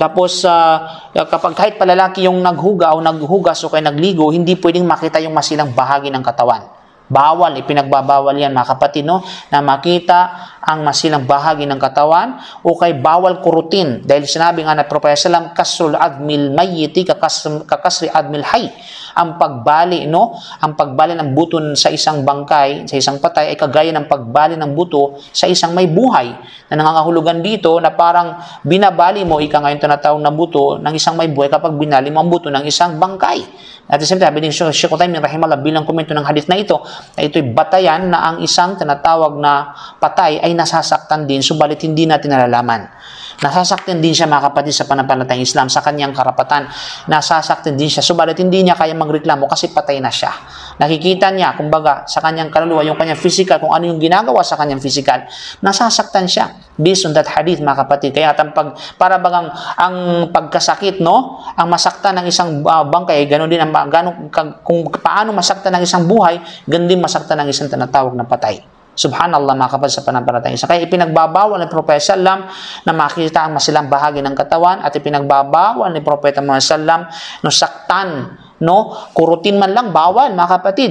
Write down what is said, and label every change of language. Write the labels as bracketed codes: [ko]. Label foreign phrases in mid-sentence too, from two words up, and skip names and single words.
[tl] Tapos, kapag kahit palalaki yung naghugas o kaya nagligo, hindi pwedeng makita yung masilang bahagi ng katawan. Bawal, ipinagbabawal yan, mga kapatid, no, na makita ang masilang bahagi ng katawan o kay bawal kurutin. Dahil sinabi nga na Propeta Sallam, [ar] كسر عظم الميت ككسر عظم الحي. [tl] Ang pagbali, no, ang pagbali ng buto sa isang bangkay, sa isang patay, ay kagaya ng pagbali ng buto sa isang may buhay. Na nangangahulugan dito na parang binabali mo, ika ngayon tinatawag na buto ng isang may buhay kapag binali mo ang buto ng isang bangkay. At isang sabi din Sheikh Uthaymeen rahimahullah bilang komento ng hadith na ito, na ito'y batayan na ang isang tinatawag na patay ay nasasaktan din, subalit hindi natin nalalaman. Nasasaktan din siya, mga kapatid, sa panampalatayang Islam, sa kanyang karapatan. Nasasaktan din siya, subalit hindi niya kaya magreklamo kasi patay na siya. Nakikita niya, kumbaga, sa kanyang kaluluwa, yung kanyang physical, kung ano yung ginagawa sa kanyang physical, nasasaktan siya. [en] Based on that hadith, [tl] mga kapatid. Kaya para bagang ang pagkasakit, no, ang masaktan ng isang bangkay, gano'n din kung paano masaktan ng isang buhay, gano'n din masaktan ng isang tinatawag na patay. Subhanallah, mga kapatid sa panampalatayang Islam. Kaya ipinagbabawal ni Propeta Sallam na makita ang masilang bahagi ng katawan at ipinagbabawal ni Propeta Muhammad Sallam no saktan, no, kurutin man lang, bawal, mga kapatid.